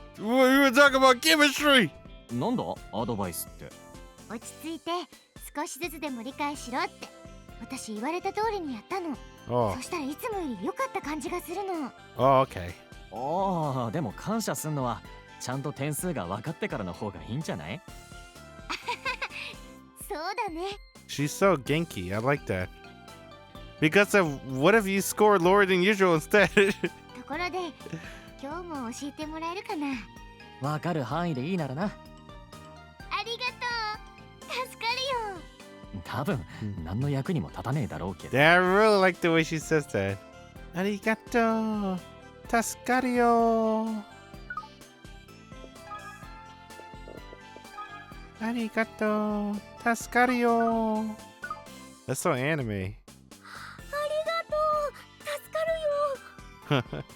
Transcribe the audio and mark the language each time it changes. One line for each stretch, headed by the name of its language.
English: Well, you were talking about chemistry!
Japanese: なんだアドバイスって。落ち着いて少しずつでも理解しろって。私言われた通りにやったの。
English: Oh.
Japanese: そしたらいつもより良かった感じがするの。
English: Oh, okay.
Japanese: ああ、でも感謝すんのはちゃんと点数が分かってからの方がいいんじゃない？そうだね。
English: She's so genki. I like that. Because of what if you scored lower than usual instead?
Japanese: ところで、今日も教えてもらえるかな？分かる範囲でいいならな。ありがとう。助かるよ。多分何の役にも立たねえだろうけど。
English: Yeah, I really like the way she says that.
Japanese: Arigato. Tascario. Arigato. Tascario.
English: That's so anime.
Japanese: ありがとう。助かるよ。